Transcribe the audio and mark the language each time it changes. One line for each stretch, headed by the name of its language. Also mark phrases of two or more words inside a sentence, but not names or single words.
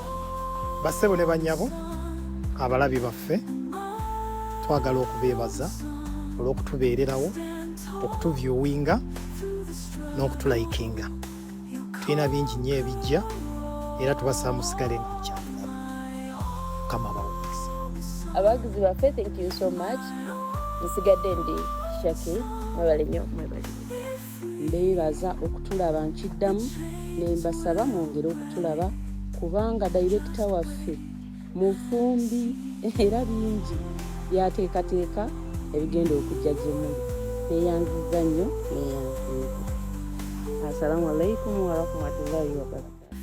Ganda: Bassebo ne bannyabo abalabi baffe twagala okubeebaza olw'okutubeererawo, okutuvyowinga n'okutulayikinga. Tulina bingi nnyo ebijja era tubasaba musigale mukyagala. Mukama bawulize. Abawagizi baffe,
English: thank you so much.
Ganda: Nsigadde ndi Shaki, mwebale nnyo, mwebale. Mbeebaza okutulaba nkiddamu ne mbasaba mwongere okutulaba kubanga director waffe mufumbi era bingi byateekateeka ebigenda okujja gye muli. Neyanziza nnyo, neyanziza.
Arabic: السلام عليكم ورحمة الله وبركاته.